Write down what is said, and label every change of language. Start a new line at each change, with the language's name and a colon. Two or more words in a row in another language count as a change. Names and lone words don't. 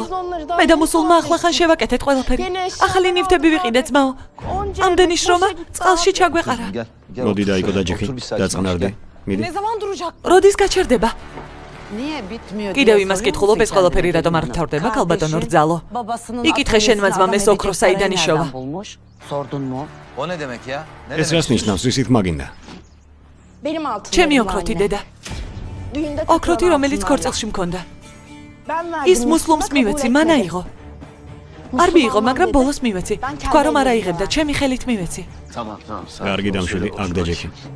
Georgian: მე და მუსულმა ახლახან შევაკეთეთ ყველაფერი. ახალი ნივთები ვიყიდეთ ძმაო. ამდენი შრომა წყალში ჩაგვეყარა. მოდი დაიკო და ჯექი, დაწყნარდი. მიდი. როდის გაჩერდება? კიდევ იმას კითხულობ, ეს ყველაფერი რატომ არ მთავრდება, ქალბატონო რძალო? იკითხე შენმა ძმამ ეს ოქრო საიდან იშოვა?
Turkish: O ne demek ya?
Georgian: ეს რას ნიშნავს, რისით მაგინდა? ჩემი ოქროთი დედა. ოქროთი, რომელიც ქორწილში მქონდა. ის მუსლიმს მივეცი, მან აიღო. არ მიიღო, მაგრამ ბოლოს მივეცი. თქვა რომ არ აიღებდა, ჩემი ხელით მივეცი. კარგი დამშვიდი, აქ და ჯექი.